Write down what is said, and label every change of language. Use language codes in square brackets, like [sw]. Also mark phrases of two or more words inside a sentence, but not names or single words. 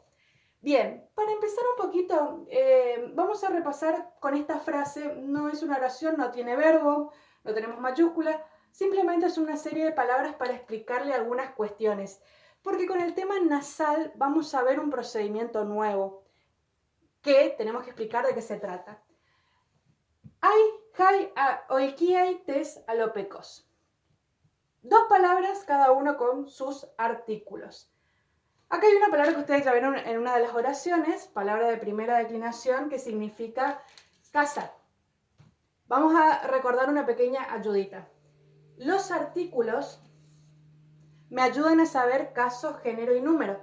[es] Bien, para empezar un poquito, vamos a repasar con esta frase. No es una oración, no tiene verbo, no tenemos mayúscula, simplemente es una serie de palabras para explicarle algunas cuestiones. Porque con el tema nasal vamos a ver un procedimiento nuevo que tenemos que explicar de qué se trata. [el] αἱ, οἰκίαι, τῆς, ἀλώπεκος. [es] Dos palabras, cada uno con sus artículos. Acá hay una palabra que ustedes ya vieron en una de las oraciones, palabra de primera declinación, que significa casa. Vamos a recordar una pequeña ayudita. Los artículos me ayudan a saber caso, género y número.